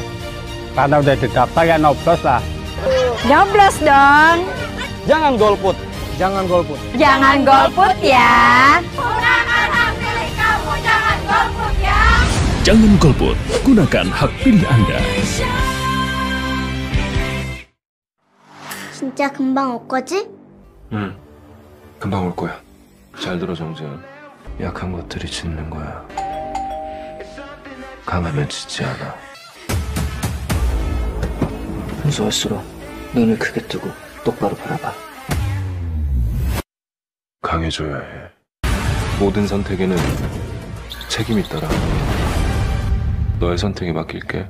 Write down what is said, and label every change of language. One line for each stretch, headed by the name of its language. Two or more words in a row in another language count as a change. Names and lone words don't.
Indonesian: Karena udah terdaftar ya nyoblos lah. Nyoblos dong. Jangan golput. Jangan golput. Jangan golput ya. Gunakan hak pilih kamu, jangan golput ya. Jangan golput, gunakan hak pilih Anda.
Korean: 진짜 금방 올 거지? 응, 금방 올 거야. 잘 들어, 정재현. 약한 것들이 짖는 거야. 강하면 짖지 않아. 무서울수록 눈을 크게 뜨고 똑바로 바라봐. 강해져야 해. 모든 선택에는 책임이 있더라. 너의 선택에 맡길게.